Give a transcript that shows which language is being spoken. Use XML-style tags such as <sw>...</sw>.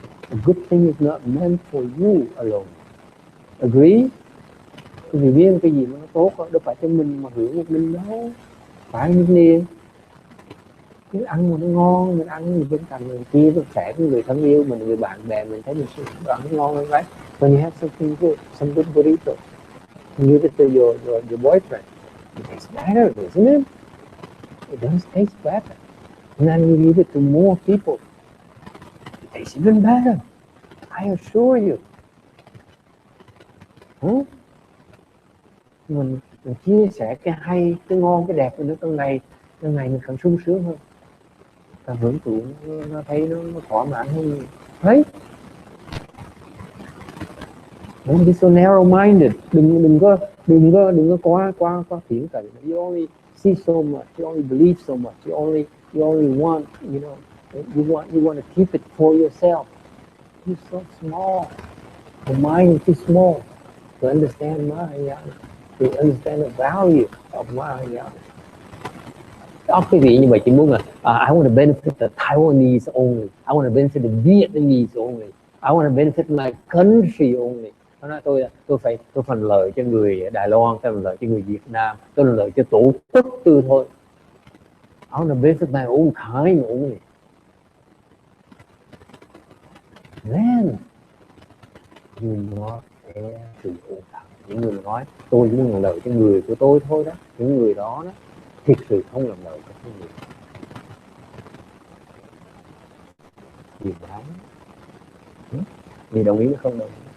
<en>A good thing is not meant for you alone. Agree?</en> <vi>Vì biết cái gì mà nó tốt đó, đâu phải cho mình mà hưởng một mình đâu. Phải như thế. Cứ ăn mà nó ngon, mình ăn mình bên cạnh người kia, nó khỏe với người thân yêu mình, người bạn bè mình thấy mình ăn nó ngon hơn đấy.</vi> <en>When you have something good, some good burrito, you give it to your boyfriend, it tastes better, isn't it? It does taste better. And then you give it to more people, it tastes even better. I assure you.</en> <vi>Mình chia sẻ cái hay, cái ngon, cái đẹp của nó trong ngày mình càng sung sướng hơn, càng hưởng thụ, nó thấy nó thỏa mãn hơn. Thấy?</vi> <en>Don't be so narrow-minded.</en> <vi>Đừng có quá thiển cận.</vi> <en>You only see so much. You only believe so much. You only want, you want to keep it for yourself. You're so small. The mind is too small to understand Mahayana, to understand the value of Mahayana.</en> <vi>Quý vị như vậy chỉ muốn là</vi> <en>I want to benefit the Taiwanese only. I want to benefit the Vietnamese only. I want to benefit my country only.</en> <vi>Nó nói tôi phần lợi cho người Đài Loan, tôi phần lợi cho người Việt Nam, tôi phần lợi cho tổ quốc tôi thôi.</vi> <en>I want to benefit my own kind only. Then you not care to your kind.</en> <vi>Những người nói tôi chỉ muốn làm lợi cho người của tôi thôi đó, những người đó thực sự không làm lợi cho cái người. Điều đáng. Vì đồng ý hay không đồng ý?</vi>